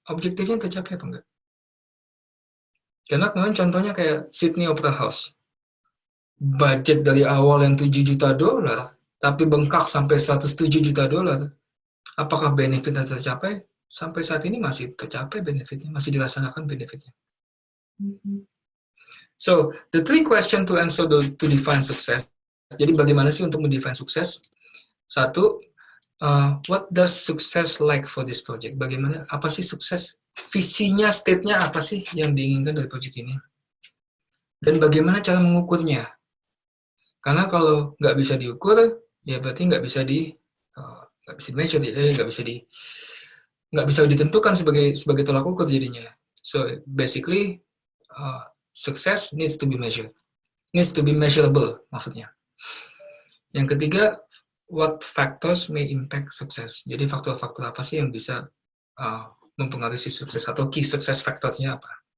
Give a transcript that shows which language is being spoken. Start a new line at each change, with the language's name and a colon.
Indonesian: Objektifnya tercapai apa enggak? Karena kemarin contohnya kayak Sydney Opera House. Budget dari awal yang 7 juta dolar, tapi bengkak sampai 107 juta dolar. Apakah benefitnya tercapai? Sampai saat ini masih tercapai benefitnya, masih dirasakan benefitnya.
English: So, the three question to answer to define success.
Indonesian: Jadi bagaimana sih untuk mendefine sukses? Satu,
English: what does success like for this project?
Indonesian: Bagaimana, apa sih sukses? Visinya, state-nya apa sih yang diinginkan dari project ini? Dan bagaimana cara mengukurnya? Karena kalau nggak bisa diukur, ya berarti nggak bisa di measure, nggak bisa ditentukan sebagai tolak ukur jadinya.
English: So basically, success needs to be measured, needs to be measurable
Indonesian: maksudnya. Yang ketiga,
English: what factors may impact success.
Indonesian: Jadi faktor-faktor apa sih yang bisa mempengaruhi sukses atau key success factors-nya apa?